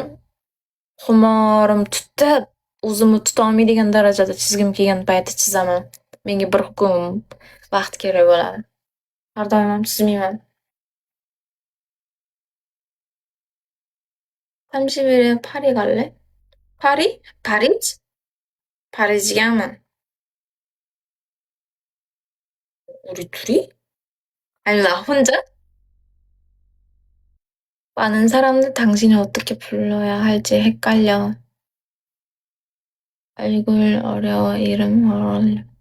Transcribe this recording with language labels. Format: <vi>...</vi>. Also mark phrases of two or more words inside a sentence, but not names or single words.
<uz>Xumorim tutib, o'zimni tuta olmaydigan darajada chizgim kelgan payti chizaman. Menga bir kun vaqt kerak bo'ladi. Har doim ham chizmayman. Tamshiveri Pari 갈래? Pari? Parij? Parijgami?</uz> <ko>우리 둘이? 아니 나 혼자? 많은 사람들 당신을 어떻게 불러야 할지 헷갈려. 얼굴 어려워, 이름 어려워.</ko>